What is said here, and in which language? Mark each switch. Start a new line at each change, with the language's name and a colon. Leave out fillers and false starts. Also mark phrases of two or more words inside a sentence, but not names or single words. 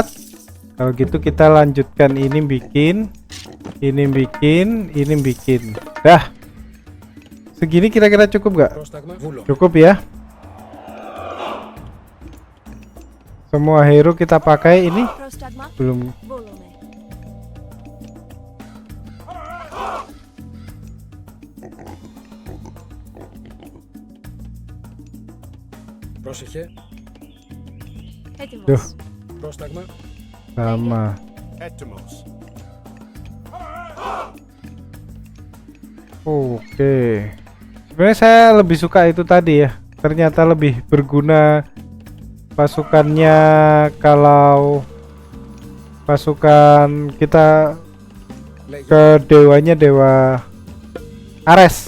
Indonesian: Kalau gitu kita lanjutkan ini bikin, ini bikin, ini bikin. Dah. Segini kira-kira cukup gak? Cukup ya. Semua hero kita pakai ini. Belum.
Greek: Πρόσεχε.
Indonesian: Duh,
Greek: Πρόσταγμα.
Indonesian: sama.
Greek: Etymos.
Indonesian: Oke. Sebenarnya saya lebih suka itu tadi ya. Ternyata lebih berguna pasukannya kalau pasukan kita ke dewanya dewa Ares.